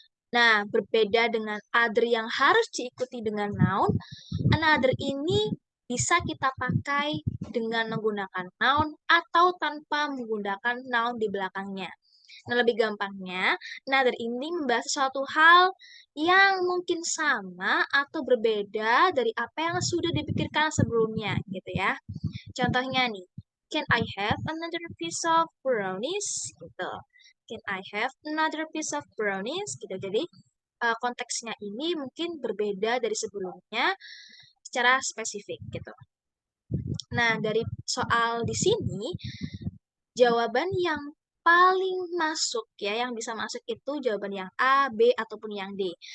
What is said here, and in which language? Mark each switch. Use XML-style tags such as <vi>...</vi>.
<id>Nah, berbeda dengan other yang harus diikuti dengan noun, another ini bisa kita pakai dengan menggunakan noun atau tanpa menggunakan noun di belakangnya. Nah, lebih gampangnya, another ini membahas sesuatu hal yang mungkin sama atau berbeda dari apa yang sudah dipikirkan sebelumnya, gitu ya. Contohnya nih,</id> <en>can I have another piece of brownies?</en> <id>Gitu.</id> <en>Can I have another piece of brownies?</en> <id>Gitu. Jadi, konteksnya ini mungkin berbeda dari sebelumnya secara spesifik gitu. Nah, dari soal di sini, jawaban yang paling masuk ya, yang bisa masuk itu jawaban yang A, B, ataupun yang D.</id>